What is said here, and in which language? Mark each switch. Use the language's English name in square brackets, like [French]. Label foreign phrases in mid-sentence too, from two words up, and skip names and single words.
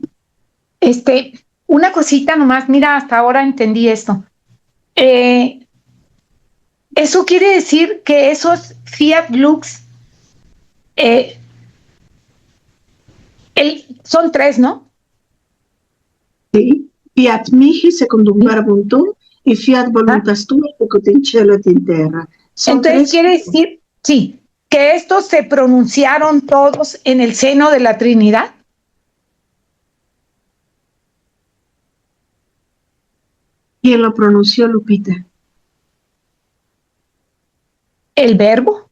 [Spanish] Una cosita nomás, mira, hasta ahora entendí esto. Eso quiere decir que esos [Latin] Fiat Lux [Spanish] son tres, ¿no? Sì. [Latin] Fiat mihi secundum verbum tuum y fiat voluntas tua sicut in cielo et in terra. [Spanish] Son Entonces quiere decir, sí, que estos se pronunciaron todos en el seno de la Trinidad. ¿Quién lo pronunció, Lupita? El verbo.